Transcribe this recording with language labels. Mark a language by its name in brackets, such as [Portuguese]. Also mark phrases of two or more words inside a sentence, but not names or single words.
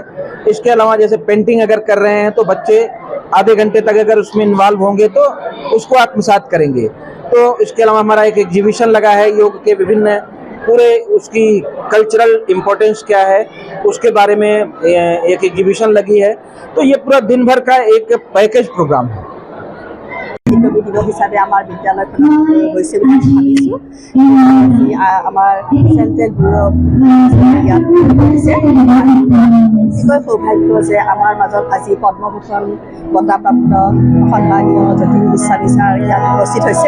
[Hindi] इसके अलावा जैसे पेंटिंग अगर कर रहे हैं तो बच्चे आधे घंटे तक अगर उसमें इन्वॉल्व होंगे तो उसको आत्मसात करेंगे। तो इसके अलावा हमारा एक एग्जीबिशन लगा है योग के विभिन्न, पूरे उसकी कल्चरल इम्पोर्टेंस क्या है उसके बारे में एक एग्जीबिशन लगी है। तो ये पूरा दिन भर का एक पैकेज प्रोग्राम है। [Assamese] দিৱস হিচাপে আমাৰ বিদ্যালয়খনত হৈছে বুলি ভাবিছোঁ। আমাৰ চেণ্ট্ৰেল ব্যুৰ ইয়াত হৈছে। অতিকৈ সৌভাগ্য যে আমাৰ মাজত আজি পদ্মভূষণ বঁটাপ্ৰাপ্ত সন্মানীয় যতীন গোস্বামী ছাৰ ইয়াত উপস্থিত হৈছে।